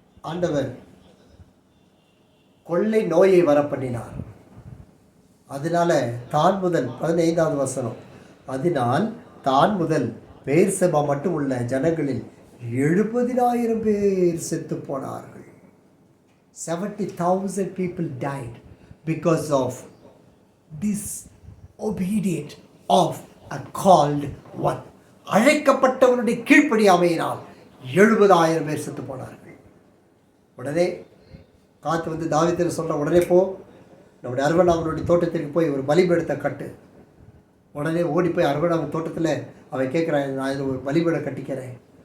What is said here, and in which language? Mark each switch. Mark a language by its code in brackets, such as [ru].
[ta] ஆண்டவர் கொள்ளை நோயை வர பண்ணினார். அதனால தான் முதல் 15வது வசனம், அதனால் தான் முதல் பெயர்செபா மட்டும் உள்ள ஜனங்களில் 70,000 பேர் செத்து போனார்கள். [en] 70,000 people died because of disobedient of a called one. [ta] அழைக்கப்பட்டவனுடைய கீழ்ப்படியாமையினால் 70,000 பேர் செத்து போனார்கள். உடனே காத்து வந்து தாவீதுக்கு சொல்ற, உடனே போ, நம்முடைய அர்வனாமனுடைய தோட்டத்திற்கு போய் ஒரு பலிபீடத்தை கட்டு. உடனே ஓடி போய் அர்வனாமன் தோட்டத்தில் அவன் கேட்குறான், நான் இதில் ஒரு பலிபீடம் கட்டிக்கிறேன்.